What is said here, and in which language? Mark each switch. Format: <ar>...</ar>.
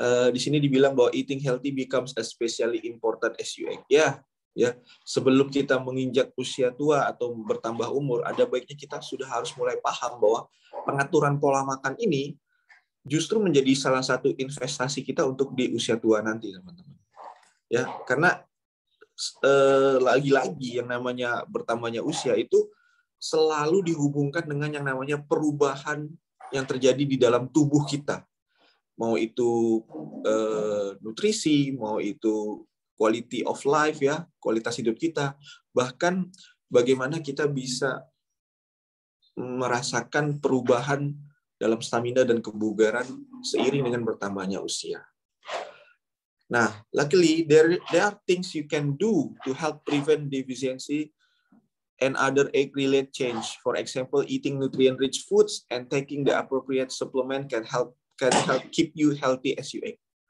<id>Di sini dibilang bahwa</id> <en>eating healthy becomes especially important as you age.</en> <id>Ya, sebelum kita menginjak usia tua atau bertambah umur, ada baiknya kita sudah harus mulai paham bahwa pengaturan pola makan ini justru menjadi salah satu investasi kita untuk di usia tua nanti, teman-teman. Ya, karena lagi-lagi yang namanya bertambahnya usia itu selalu dihubungkan dengan yang namanya perubahan yang terjadi di dalam tubuh kita. Mau itu nutrisi, mau itu</id> <en>quality of life,</en> <id>ya, kualitas hidup kita, bahkan bagaimana kita bisa merasakan perubahan dalam stamina dan kebugaran seiring dengan bertambahnya usia.</id> <en>Nah, luckily there are things you can do to help prevent deficiency and other age-related change. For example, eating nutrient-rich foods and taking the appropriate supplement can help keep you healthy as you age.</en>